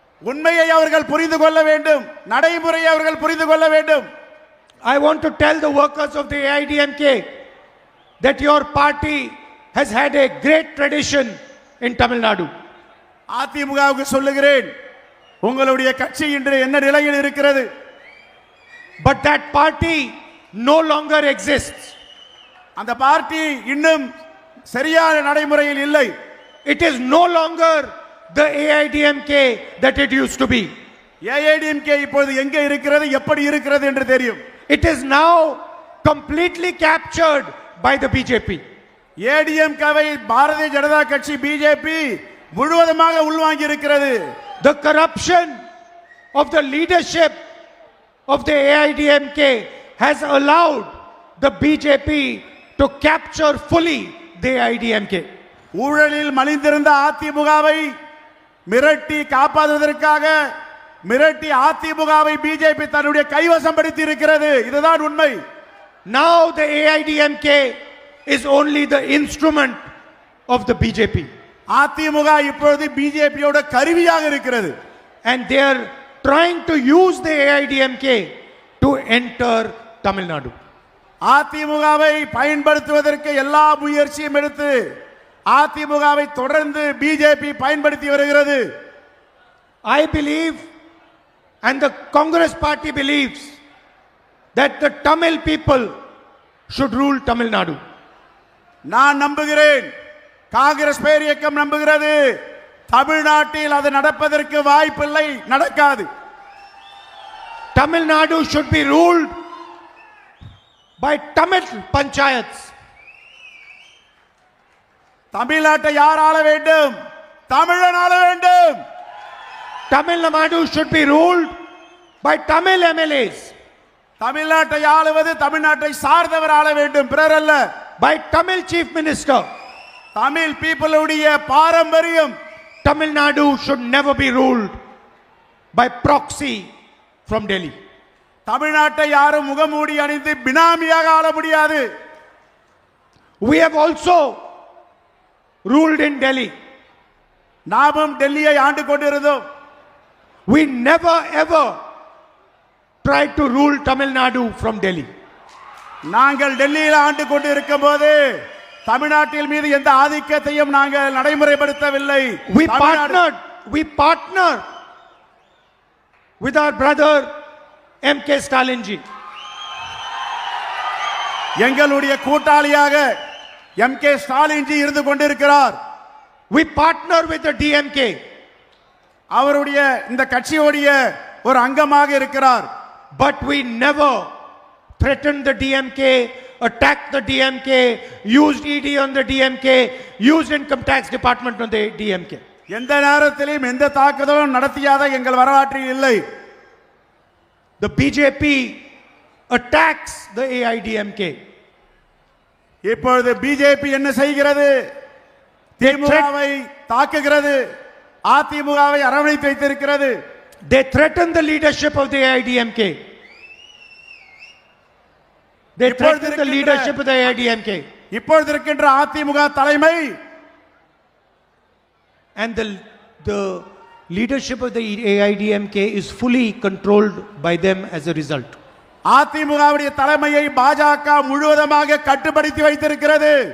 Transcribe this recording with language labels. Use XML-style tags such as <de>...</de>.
<ta>உண்மையை அவர்கள் புரிந்து கொள்ள வேண்டும். நடைமுறையை அவர்கள் புரிந்து கொள்ள வேண்டும்.</ta> <en>I want to tell the workers of the AIDMK that your party has had a great tradition in Tamil Nadu.</en> <ta>அதிமுகவுக்கு சொல்லுகிறேன், உங்களுடைய கட்சி இன்று என்ன நிலையில் இருக்கிறது?</ta> <en>But that party no longer exists.</en> <ta>அந்த பார்ட்டி இன்னும் சரியான நடைமுறையில் இல்லை.</ta> <en>It is no longer the AIDMK that it used to be.</en> <ta>AIDMK இப்போது எங்கே இருக்கிறது, எப்படி இருக்கிறது என்று தெரியும்.</ta> <en>It is now completely captured by the BJP.</en> <ta>ஏடிஎம்கேவை Bharatiya Janata கட்சி பிஜேபி முழுவதுமாக உள்வாங்கி இருக்கிறது.</ta> <en>The corruption of the leadership of the AIDMK has allowed the BJP to capture fully the AIDMK.</en> <ta>ஊழலில் மலிந்திருந்த அதிமுகவை மிரட்டி காப்பாற்றுவதற்காக மிரட்டி அதிமுகவை பிஜேபி தன்னுடைய கைவசம் படுத்தி இருக்கிறது. இதுதான் உண்மை.</ta> <en>Now the AIDMK is only the instrument of the BJP.</en> <ta>AIADMK இப்பொழுது பிஜேபியோட கருவியாக இருக்கிறது.</ta> <en>And they are trying to use the AIDMK to enter Tamil Nadu.</en> <ta>அதிமுகவை பயன்படுத்துவதற்கு எல்லா முயற்சியும் எடுத்து அதிமுகவை தொடர்ந்து பிஜேபி பயன்படுத்தி வருகிறது.</ta> <en>I believe and the Congress party believes that the Tamil people should rule Tamil Nadu.</en> <ta>நான் நம்புகிறேன், காங்கிரஸ் பேர் இயக்கம் நம்புகிறது, தமிழ்நாட்டில் அது நடப்பதற்கு வாய்ப்பில்லை, நடக்காது.</ta> <en>Tamil Nadu should be ruled by Tamil panchayats.</en> <ta>தமிழ்நாட்டை யார் ஆள வேண்டும்? தமிழன் ஆள வேண்டும்.</ta> <en>Tamil Nadu should be ruled by Tamil MLAs.</en> <ta>தமிழ்நாட்டை ஆளுவது தமிழ்நாட்டை சார்ந்தவர் ஆள வேண்டும், பிறர் அல்ல.</ta> <en>By Tamil chief minister.</en> <ta>Tamil பீப்புளுடைய பாரம்பரியம்.</ta> <en>Tamil Nadu should never be ruled by proxy from Delhi.</en> <ta>தமிழ்நாட்டை யாரும் முகமூடி அணிந்து பினாமியாக ஆள முடியாது.</ta> <en>We have also ruled in Delhi.</en> <ta>நாமும் டெல்லியை ஆண்டு கொண்டிருந்தோம்.</ta> <en>We never ever tried to rule Tamil Nadu from Delhi.</en> <ta>நாங்கள் டெல்லியில் ஆண்டு கொண்டு இருக்கும் போது தமிழ்நாட்டில் மீது எந்த ஆதிக்கத்தையும் நாங்கள் நடைமுறைப்படுத்தவில்லை.</ta> <en>We partnered with our brother MK Stalin ji.</en> <ta>எங்களுடைய கூட்டாளியாக MK ஸ்டாலின் ஜி இருந்து கொண்டிருக்கிறார்.</ta> <en>We partner with the DMK.</en> <ta>அவருடைய இந்த கட்சியோடைய ஒரு அங்கமாக இருக்கிறார்.</ta> <en>But we never threatened the DMK, attacked the DMK, used ED on the DMK, used income tax department on the DMK.</en> <ta>எந்த நேரத்திலும் எந்த தாக்குதலும் நடத்தியாத எங்கள் வரலாற்றில் இல்லை.</ta> <en>The BJP attacks the AIDMK.</en> <ta>இப்பொழுது பிஜேபி என்ன செய்கிறது? திமுகவை தாக்குகிறது, அதிமுகவை அரவணைத்து வைத்திருக்கிறது.</ta> <en>They threaten the leadership of the AIDMK. They threaten the leadership of the AIDMK.</en> <ta>இப்பொழுது இருக்கின்ற அதிமுக தலைமை</ta> <en>And the leadership of the AIDMK is fully controlled by them as a result.</en> <ta>அதிமுகவுடைய தலைமையை பாஜக முழுவதுமாக கட்டுப்படுத்தி வைத்திருக்கிறது.</ta>